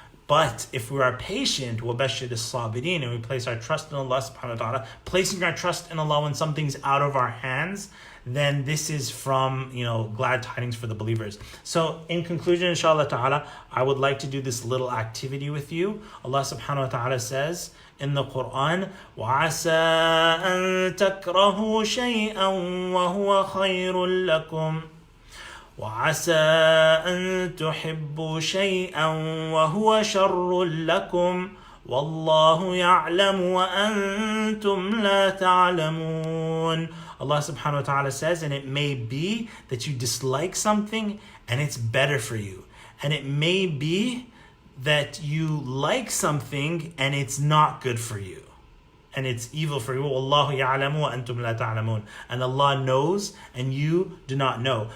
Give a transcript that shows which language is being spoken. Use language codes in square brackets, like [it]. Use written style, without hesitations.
[en] But if we are patient, [ar] وَبَشِّرِ الصَّابِرِينَ, [en] and we place our trust in Allah subhanahu wa ta'ala, placing our trust in Allah when something's out of our hands, then this is from, glad tidings for the believers. So in conclusion, inshallah ta'ala, I would like to do this little activity with you. [ar] Allah subhanahu wa ta'ala says in the Quran, وَعَسَىٰ أَن تَكْرَهُوا شَيْئًا وَهُوَ خَيْرٌ لَكُمْ وَعَسَىٰ أَن تُحِبُّوا شَيْئًا وَهُوَ شَرٌّ لَكُمْ وَاللَّهُ يَعْلَمُ وَأَنْتُمْ لَا تَعْلَمُونَ. [en] Allah subhanahu wa ta'ala says, and it may be that you dislike something and it's better for you. And it may be that you like something and it's not good for you. And it's evil for you. [ar] Wallahu ya'lamu wa antum la ta'lamun. [en] And Allah knows and you do not know.